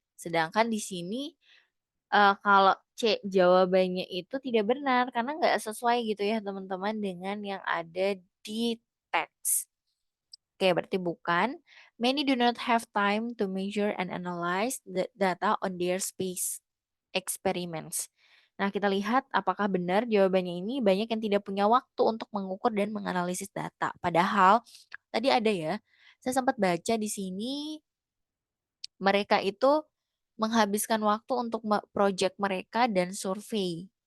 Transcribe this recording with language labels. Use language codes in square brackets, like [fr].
[id] Sedangkan di sini kalau C jawabannya itu tidak benar karena nggak sesuai gitu ya teman-teman dengan yang ada di teks. Oke, berarti bukan. [en] Many do not have time to measure and analyze the data on their space experiments. [id] Nah, kita lihat apakah benar jawabannya ini banyak yang tidak punya waktu untuk mengukur dan menganalisis data. Padahal tadi ada ya, saya sempat baca di sini mereka itu menghabiskan waktu untuk project mereka dan survei.